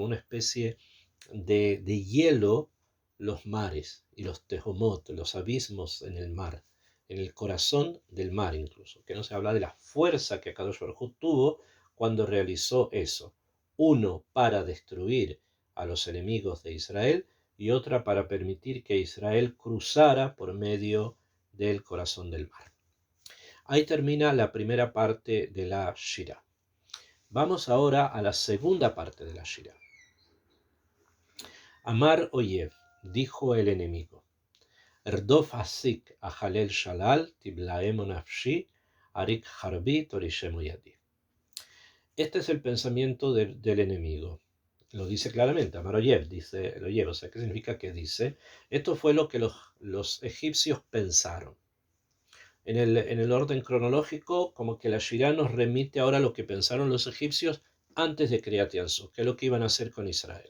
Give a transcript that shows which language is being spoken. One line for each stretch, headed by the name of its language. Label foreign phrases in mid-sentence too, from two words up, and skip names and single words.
Spanish: una especie de hielo los mares y los tehomot, los abismos en el mar, en el corazón del mar incluso, que no se habla de la fuerza que
Hebrew: הקדוש ברוך הוא
Spanish: tuvo cuando realizó eso, uno para destruir a los enemigos de Israel y otra para permitir que Israel cruzara por medio del corazón del mar. Ahí termina la primera parte de la Shirá. Vamos ahora a la segunda parte de la Shirá.
Hebrew: אמר אויב,
Spanish: dijo el enemigo.
Hebrew: ארדף אשיג אחלק שלל תמלאמו נפשי אריק חרבי תורישמו ידי.
Spanish: Este es el pensamiento del enemigo. Lo dice claramente,
Hebrew: אמר אויב,
Spanish: dice el Oyev. O sea, ¿qué significa que dice? Esto fue lo que los egipcios pensaron. En el orden cronológico, como que la Shirá nos remite ahora a lo que pensaron los egipcios antes de
Hebrew: קריעת ים סוף,
Spanish: que es lo que iban a hacer con Israel.